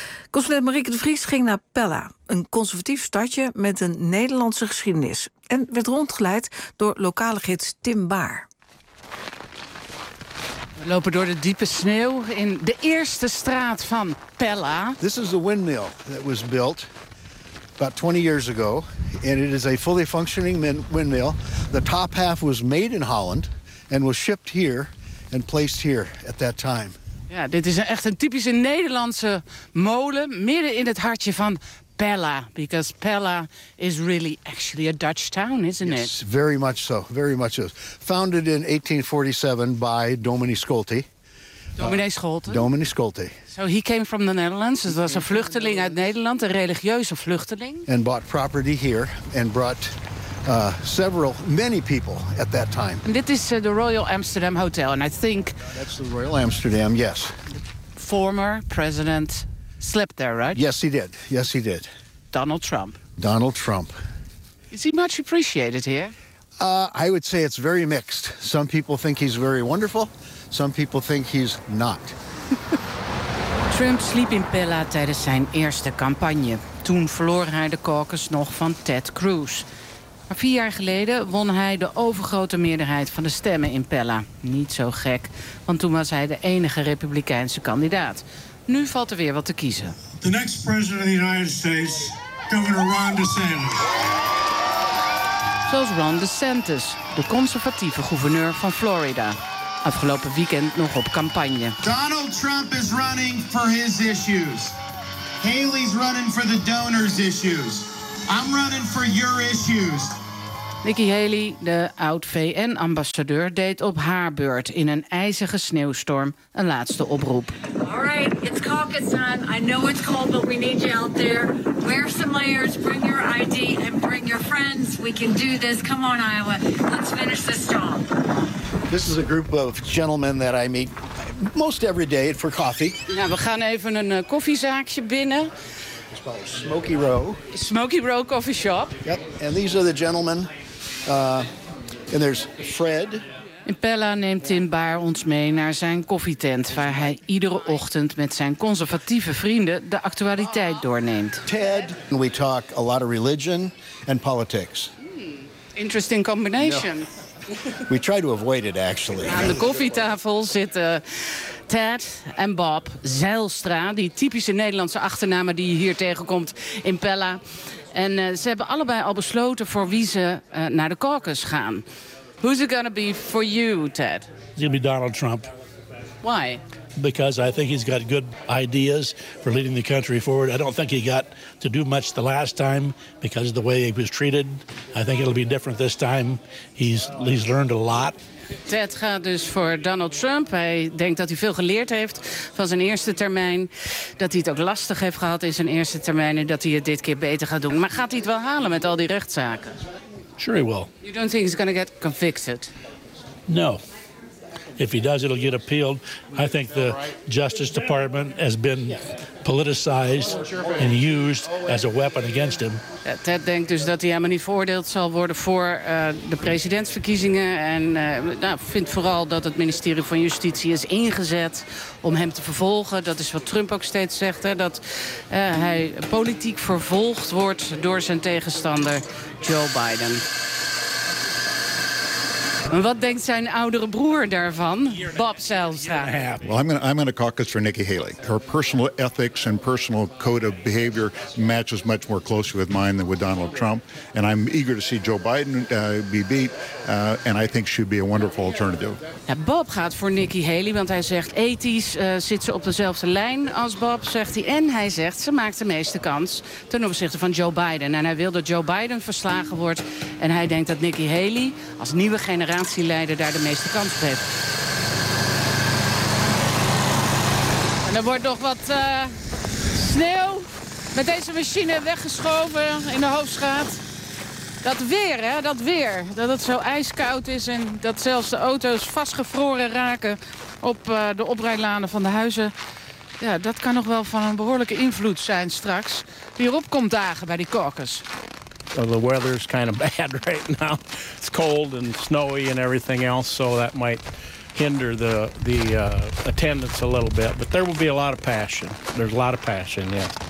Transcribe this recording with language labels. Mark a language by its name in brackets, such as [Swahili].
[Dutch] Consulent Marieke de Vries ging naar Pella, een conservatief stadje met een Nederlandse geschiedenis, en werd rondgeleid door lokale gids Tim Baar. We lopen door de diepe sneeuw in de eerste straat van Pella. [English] This is a windmill that was built about 20 years ago, and it is a fully functioning windmill. The top half was made in Holland and was shipped here and placed here at that time. [Dutch] Ja, dit is echt een typische Nederlandse molen midden in het hartje van Pella, [English] because Pella is really actually a Dutch town, isn't yes, it? Yes, very much so. Very much so. Founded in 1847 by Dominee Scholte. Dominee Scholte? Dominee Scholte. So he came from the Netherlands. [Dutch] Het was een vluchteling uit Nederland, een religieuze vluchteling. [English] And bought property here and brought many people at that time. And this is the Royal Amsterdam Hotel, and I think... That's the Royal Amsterdam, yes. Former president... Slept there, right? Yes, he did. Yes, he did. Donald Trump. Donald Trump. Is he much appreciated here? I would say it's very mixed. Some people think he's very wonderful. Some people think he's not. [Dutch] Trump sliep in Pella tijdens zijn eerste campagne. Toen verloor hij de caucus nog van Ted Cruz. Maar 4 jaar geleden won hij de overgrote meerderheid van de stemmen in Pella. Niet zo gek, want toen was hij de enige Republikeinse kandidaat. Nu valt er weer wat te kiezen. [English] The next president of the United States, Governor Ron DeSantis. [Dutch] Zoals Ron DeSantis, de conservatieve gouverneur van Florida. Afgelopen weekend nog op campagne. [English] Donald Trump is running for his issues. Haley's running for the donors' issues. I'm running for your issues. [Dutch] Nikki Haley, de oud-VN-ambassadeur, deed op haar beurt in een ijzige sneeuwstorm een laatste oproep. [English] All right, it's caucus time. I know it's cold, but we need you out there. Wear some layers, bring your ID and bring your friends. We can do this. Come on, Iowa. Let's finish this job. This is a group of gentlemen that I meet Most every day for coffee. [Dutch] Nou, we gaan even een koffiezaakje binnen. [English] It's called Smoky Row. Smoky Row Coffee Shop. Yep, and these are the gentlemen. And there's Fred. [Dutch] Impella neemt Tim Baar ons mee naar zijn koffietent, waar hij iedere ochtend met zijn conservatieve vrienden de actualiteit doorneemt. [English] Ted, we talk a lot of religion and politics. Interesting combination. No. We try to avoid it, actually. [Dutch] Aan de koffietafel zitten Ted en Bob Zijlstra, die typische Nederlandse achternamen die je hier tegenkomt in Pella. En ze hebben allebei al besloten voor wie ze naar de caucus gaan. [English] Who's it going to be for you, Ted? It's going to be Donald Trump. Why? Because I think he's got good ideas for leading the country forward. I don't think he got to do much the last time because of the way he was treated. I think it'll be different this time. He's learned a lot. [Dutch] Ted gaat dus voor Donald Trump. Hij denkt dat hij veel geleerd heeft van zijn eerste termijn. Dat hij het ook lastig heeft gehad in zijn eerste termijn. En dat hij het dit keer beter gaat doen. Maar gaat hij het wel halen met al die rechtszaken? [English] Sure he will. You don't think he's going to get convicted? No. If he does, it'll get appealed. I think the Justice Department has been politicized and used as a weapon against him. [Dutch] Ted denkt dus dat hij helemaal niet veroordeeld zal worden voor de presidentsverkiezingen. En vindt vooral dat het ministerie van Justitie is ingezet om hem te vervolgen. Dat is wat Trump ook steeds zegt, hè, dat hij politiek vervolgd wordt door zijn tegenstander Joe Biden. Wat denkt zijn oudere broer daarvan, Bob Zijlstra? [English] Well, I'm gonna caucus for Nikki Haley. Her personal ethics and personal code of behavior matches much more closely with mine than with Donald Trump. And I'm eager to see Joe Biden be beat. And I think she'd be a wonderful alternative. [Dutch] Ja, Bob gaat voor Nikki Haley, want hij zegt ethisch zit ze op dezelfde lijn als Bob, zegt hij. En hij zegt ze maakt de meeste kans ten opzichte van Joe Biden. En hij wil dat Joe Biden verslagen wordt. En hij denkt dat Nikki Haley als nieuwe generatie leider daar de meeste kans op heeft. En er wordt nog wat sneeuw met deze machine weggeschoven in de Hoofdstraat. Dat weer, hè, dat weer. Dat het zo ijskoud is en dat zelfs de auto's vastgevroren raken op de oprijlanen van de huizen. Ja, dat kan nog wel van een behoorlijke invloed zijn straks. Wie erop komt dagen bij die caucus. [English] The weather's kind of bad right now. It's cold and snowy and everything else, so that might hinder the attendance a little bit. But there will be a lot of passion. There's a lot of passion, yes.